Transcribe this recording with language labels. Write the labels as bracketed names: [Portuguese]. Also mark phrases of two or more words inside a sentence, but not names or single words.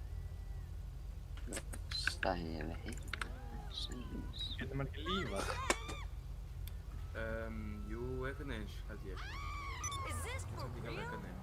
[Icelandic] Stæði við hitt. Getur maður ekki lífað? Jú, einhvern veginn, held ég. [English] Is this for [Icelandic] Ekki alveg [English] real? [Icelandic] einhvern veginn.